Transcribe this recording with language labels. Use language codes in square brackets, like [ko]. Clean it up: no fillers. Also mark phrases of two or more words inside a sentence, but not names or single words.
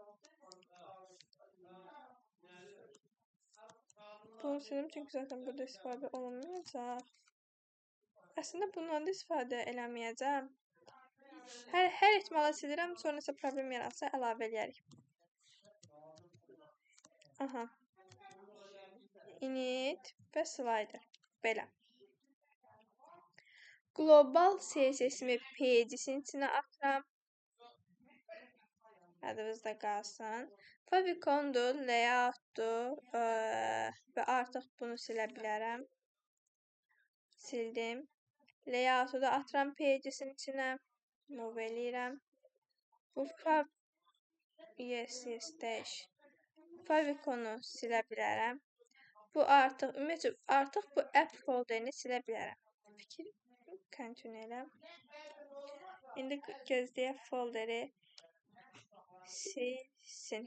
[az] Bunu silim çünki zaten burada istifadə olunmayacaq. Əslində bundan da istifadə eləməyəcəm. Hər ehtimala silirəm, sonra isə problem yaransa əlavə eləyərik. Aha. Init və slider. Belə. Global CSS-imi pages-in içinə atıram. Adınızda qalsın. Favicon-dur, layout-dur və artıq bunu silə bilərəm. Sildim. Layout-u da atıram pages-in içinə. Move eləyirəm. Bu yes, dəyiş. Favicon-u silə bilərəm. Bu artıq bu app folderini silə bilərəm. Fikir continue elə. İndi gözləyək folderi silsin.